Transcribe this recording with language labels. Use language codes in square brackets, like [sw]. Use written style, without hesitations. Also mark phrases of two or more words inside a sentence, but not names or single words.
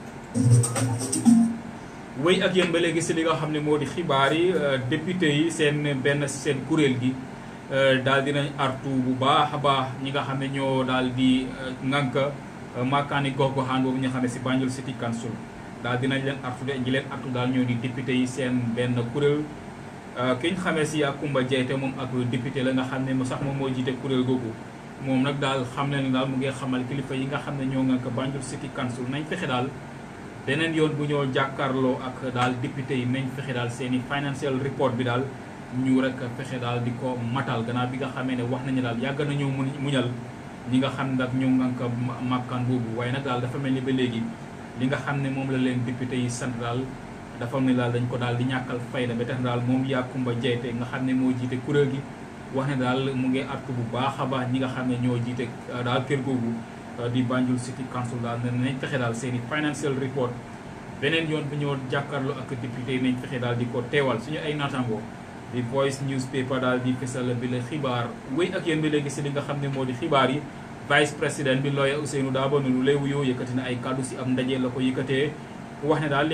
[wo] wéy ak yéen ba léegi si li nga xam ne moo di xibaar yi député yi seen kuréel gi daal dinañ artu bu baax a baax ñi nga xam ne ñoo daal di ŋànk makkaani gox-goxaan boobu ñu xam ne si Banjul City Council daal dinañ leen artu de ñi leen artu daal ñoo di député yi seen benn kuréel ki ñu xamee si Kumba Jeyte moom ak député la nga xam ne sax moom moo jiite kuréel googu moom nag daal xam ne daal mu ngi xamal kilifa yi nga xam ne ñoo ŋànk Banjul City Council nañ fexe daal beneen yoon bu ñoo jàkkaarloo ak daal député yi nañ fexe daal seeni [en] financial report [wo] bi daal ñu rek fexe daal di ko matal gannaaw bi nga xamee ne wax nañu daal yàgg nañoo muñal ñi nga xam ne nag ñoo ngànk makkaan boobu waaye nag daal dafa mel ni ba léegi li nga xam ne moom la leen député yi sant daal dafa mel ni daal dañ ko daal di ñàkkal fayda ba tax daal moom Kumba Jeyte nga xam ne moo jiite kuréel gi wax ne daal mu ngi artu bu baax a baax ñi nga xam ne ñoo jiite daal kër googu di Banjul City Council daal ne nañ fexe daal seeni [en] financial report [wo] beneen yoon bu ñoo jàkkaarloo ak député yi nañ fexe daal di ko teewal suñu ay naataangoo di Voice newspaper daal di fesal bi la xibaar wéy ak yéen bi léegi si li nga xam ne moo di xibaar yi vice président bi lawyer Ousainou Darboe nu lay wuyoo yëkkati na ay kàddu si am ndaje la ko yëkkatee wax ne daal li